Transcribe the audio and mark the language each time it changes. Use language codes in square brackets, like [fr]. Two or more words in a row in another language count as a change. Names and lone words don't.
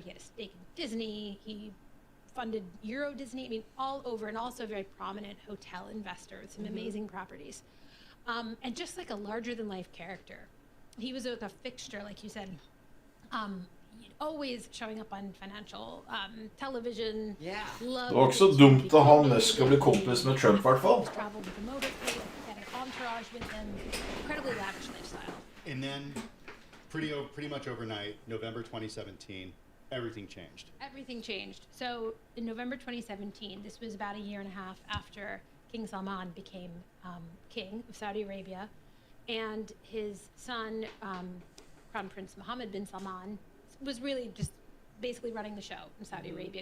[en] He had a stake in Disney. He funded Euro Disney. I mean, all over, and also a very prominent hotel investor with some amazing properties. And just like a larger-than-life character. He was a fixture, like you said, always showing up on financial television. Yeah. [no] Det var ikke så dumt at han mest skal bli kompis med Trump, I hvert fall. [en] Traveled with a motorcade, had an entourage with him, incredibly lavish lifestyle. And then, pretty much overnight, November 2017, everything changed. Everything changed. So in November 2017, this was about a year and a half after King Salman became king of Saudi Arabia, and his son, Crown Prince Mohammed bin Salman, was really just basically running the show in Saudi Arabia.